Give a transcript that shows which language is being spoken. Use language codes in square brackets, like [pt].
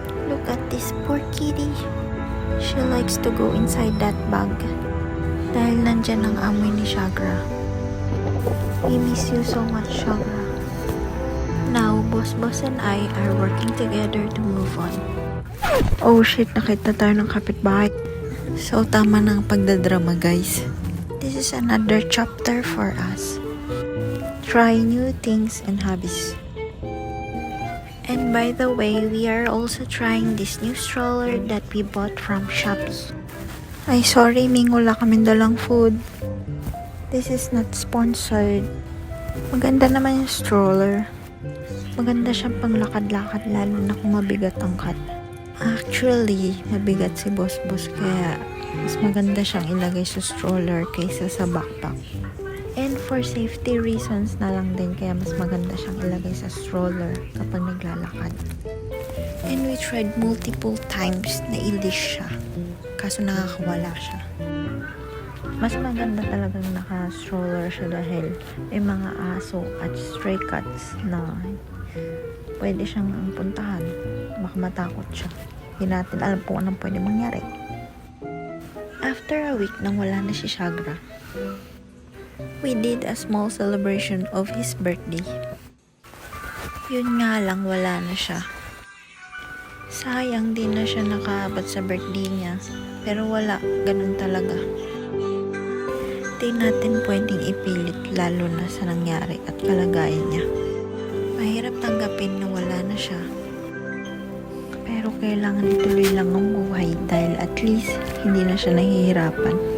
[en] Look at this poor kitty. She likes to go inside that bag. [tl] Dahil nandyan ang amoy ni Shagra. [en] We miss you so much, Shagra. Now, Boss and I are working together to move on. [tl] Oh shit, nakita tayo ng kapitbahay. So, tama na ang pagdadrama, guys. [en] This is another chapter for us. Try new things and hobbies. And by the way, we are also trying this new stroller that we bought from Shopee. [tl] Ay, sorry, Ming, wala kaming dalang food. [en] This is not sponsored. [tl] Maganda naman yung stroller. Maganda siyang panglakad-lakad, lalo na kung mabigat ang cut. Actually, mabigat si Boss kaya mas maganda siyang ilagay sa stroller kaysa sa backpack. [en] And for safety reasons [tl] na lang din, kaya mas maganda siyang ilagay sa stroller kapag naglalakad. [en] And we tried multiple times [tl] na i-leash siya, kaso nakakawala siya. Mas maganda talagang naka-stroller siya dahil may mga aso at stray cats na pwede siyang puntahan. Baka matakot siya. Hindi natin alam kung anong pwede mangyari. [en] After a week [tl] nang wala na si Shagra, [en] we did a small celebration of his birthday. [tl] Yun nga lang, wala na siya. Sayang, din na siya nakaabot sa birthday niya. Pero wala, ganun talaga. Di natin pwedeng ipilit, lalo na sa nangyari at kalagayan niya. Mahirap tanggapin na wala na siya. Pero kailangan ituloy lang ang buhay dahil at least hindi na siya nahihirapan.